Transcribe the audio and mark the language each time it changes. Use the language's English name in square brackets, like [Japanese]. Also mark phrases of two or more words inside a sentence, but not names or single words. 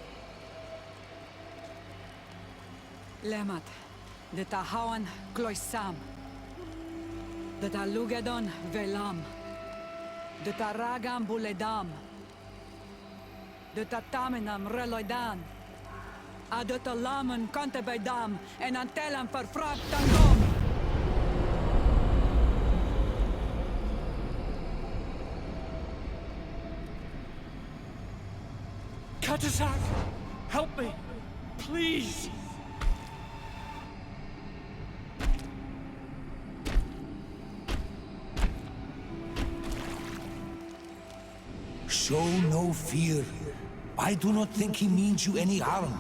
[English] Lemat, de tahawan kloisam, de talugedon velam, de taragam buledam, de tatamenam reloidan, adota lamen contebedam en antelam verfractangom. Katasak, help me, please. Show no fear. I do not think he means you any harm.